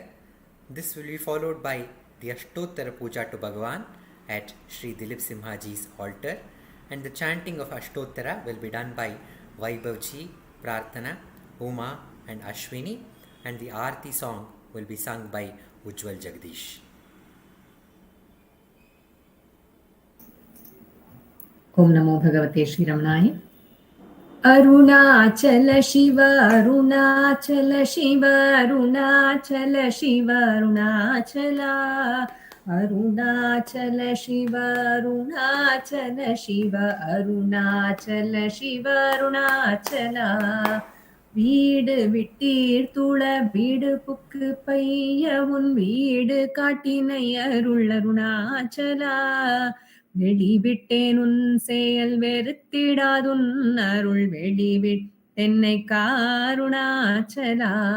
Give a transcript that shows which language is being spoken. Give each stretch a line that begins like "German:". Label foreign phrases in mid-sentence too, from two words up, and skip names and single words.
English: This will be followed by the Ashtottara puja to Bhagavan at Sri Dileep Simhaji's altar, and the chanting of Ashtottara will be done by Vaibhavji, Prarthana, Uma and Ashwini, and the Aarti song will be sung by Ujwal Jagadeesh.
Sanskrit: ॐ नमो भगवते श्री रमणाय. Arunachala Shiva, Arunachala Shiva, Arunachala Shiva, Arunachala. Arunachala Shiva, Arunachala Shiva, Arunachala Shiva, Arunachala.
Tamil: வீடு விட்டீர் துள வீடு புக்கு பைய உன் வீடு காட்டினை அருள் அருணாச்சலா. வெளிவிட்டேன் உன் செயல் வெறுத்திடாதுன் அருள் வெளிவிட்டேன் தென்னை காருணாச்சலா